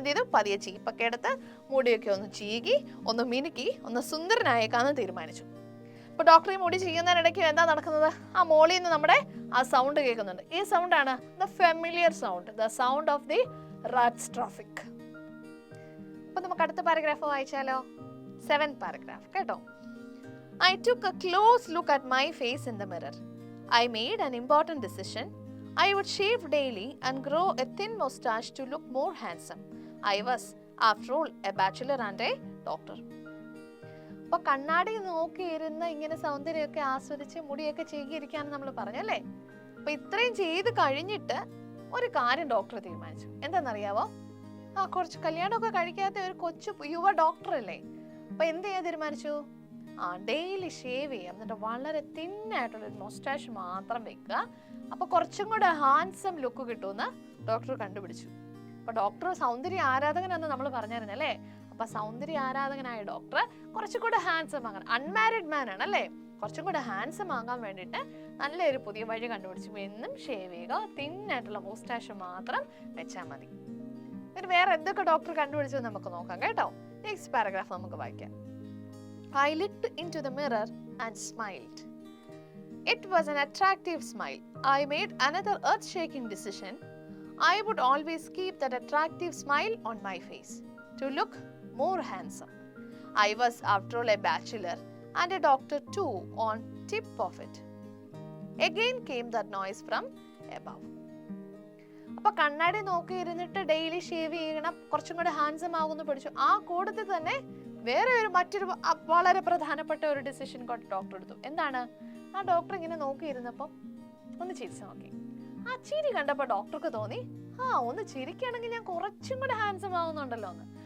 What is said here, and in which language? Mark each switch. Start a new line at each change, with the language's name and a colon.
Malayalam: എന്ത് ചെയ്തു, പതിയെ ചീപ്പൊക്കെ എടുത്ത് മുടിയൊക്കെ ഒന്ന് ചീകി ഒന്ന് മിനുക്കി ഒന്ന് സുന്ദരനായേക്കാന്ന് തീരുമാനിച്ചു. അപ്പൊ ഡോക്ടർ ഈ മുടി ചെയ്യുന്നതിനിടയ്ക്ക് എന്താ നടക്കുന്നത്, ആ മോളിൽ നിന്ന് നമ്മുടെ ആ സൗണ്ട് കേൾക്കുന്നുണ്ട്. ഈ സൗണ്ടാണ്
English: The familiar sound, the sound of the rats traffic.
Malayalam: അപ്പൊ നമുക്ക് അടുത്ത പാരഗ്രാഫ് വായിച്ചാലോ?
English: 7th paragraph
Malayalam: കേട്ടോ.
English: I took a close look at my face in the mirror. I made an important decision. I would shave daily and grow a thin mustache to look more handsome. I was, after all, a bachelor and a doctor.
Malayalam: അപ്പൊ കണ്ണാടി നോക്കിയിരുന്ന് ഇങ്ങനെ സൗന്ദര്യമൊക്കെ ആസ്വദിച്ച് മുടിയൊക്കെ ചെയ്യിരിക്കാന്ന് നമ്മൾ പറഞ്ഞല്ലേ. അപ്പൊ ഇത്രയും ചെയ്ത് കഴിഞ്ഞിട്ട് ഒരു കാര്യം ഡോക്ടർ തീരുമാനിച്ചു. എന്താണെന്നറിയാവോ? കുറച്ച് കല്യാണമൊക്കെ കഴിക്കാത്ത ഒരു കൊച്ചു യുവ ഡോക്ടർ അല്ലേ. അപ്പൊ എന്ത് ചെയ്യാൻ തീരുമാനിച്ചു? ഡെയിലി ഷേവ് ചെയ്യാം, എന്നിട്ട് വളരെ തിന്നായിട്ടുള്ള ഒരു മൊസ്റ്റാഷ് മാത്രം വെക്കുക. അപ്പൊ കുറച്ചും കൂടെ ഹാൻസം ലുക്ക് കിട്ടുമെന്ന് ഡോക്ടർ കണ്ടുപിടിച്ചു. അപ്പൊ ഡോക്ടർ സൗന്ദര്യ ആരാധകനെന്ന് നമ്മൾ പറഞ്ഞായിരുന്നല്ലേ. അപ്പൊ സൗന്ദര്യ ആരാധകനായ ഡോക്ടർ കുറച്ചും കൂടെ ഹാൻസം ആകാൻ, അൺമാരിഡ് മാൻ ആണ് അല്ലേ, കുറച്ചും കൂടെ ഹാൻസം ആകാൻ വേണ്ടിയിട്ട് നല്ലൊരു പുതിയ വഴി കണ്ടുപിടിച്ചു. എന്നും ഷേവ് ചെയ്യുക, തിന്നായിട്ടുള്ള മൊസ്റ്റാഷ് മാത്രം വെച്ചാൽ മതി. പിന്നെ വേറെ എന്തൊക്കെ ഡോക്ടർ കണ്ടുപിടിച്ചത് നമുക്ക് നോക്കാം കേട്ടോ. നെക്സ്റ്റ് പാരഗ്രാഫ് നമുക്ക് വായിക്കാം.
English: I looked into the mirror and smiled. It was an attractive smile. I made another earth-shaking decision. I would always keep that attractive smile on my face to look more handsome. I was, after all, a bachelor and a doctor too on tip of it. Again came that noise from above.
Malayalam: അപ്പൊ കണ്ണാടി നോക്കി ഇരുന്നിട്ട് daily shave ചെയ്യണം, കുറച്ചും കൂടെ handsome ആകുമെന്ന് പഠിച്ചു. ആ കൂട്ടത്തിൽ തന്നെ വേറെ മറ്റൊരു വളരെ പ്രധാനപ്പെട്ട ഒരു ഡിസിഷൻ ഡോക്ടർ എടുത്തു. എന്താണ്? ആ ഡോക്ടർ ഇങ്ങനെ നോക്കിയിരുന്നപ്പം ഒന്ന് ചിരിച്ചു നോക്കി. ആ ചിരി കണ്ടപ്പോൾ ഡോക്ടർക്ക് തോന്നി, ഒന്ന് ചിരിക്കുകയാണെങ്കിൽ ഞാൻ കുറച്ചും കൂടെ ഹാൻസം ആവുന്നുണ്ടല്ലോ എന്ന്.